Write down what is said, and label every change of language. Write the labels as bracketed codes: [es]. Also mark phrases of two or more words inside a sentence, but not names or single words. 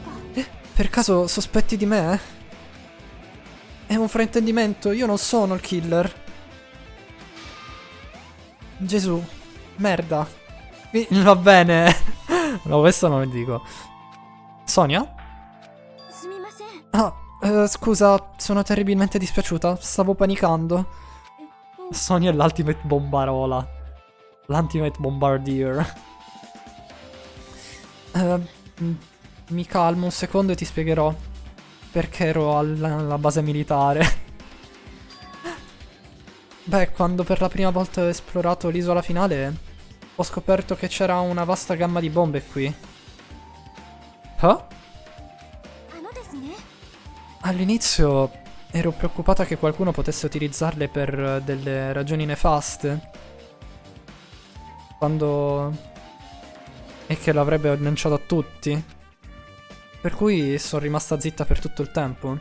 [it] Per caso sospetti di me? È un fraintendimento, io non sono il killer. Gesù, merda. Va bene. No, questo non lo dico. Sonia? [ja] すみません [it] Ah, scusa, sono terribilmente dispiaciuta. Stavo panicando. Sonia è l'ultimate bombarola. L'ultimate bombardier. Mi calmo un secondo e ti spiegherò perché ero alla base militare. Beh, quando per la prima volta ho esplorato l'isola finale, ho scoperto che c'era una vasta gamma di bombe qui. Ah? [ja] あのですね [it] All'inizio ero preoccupata che qualcuno potesse utilizzarle per delle ragioni nefaste. E che l'avrebbe lanciato a tutti. Per cui sono rimasta zitta per tutto il tempo.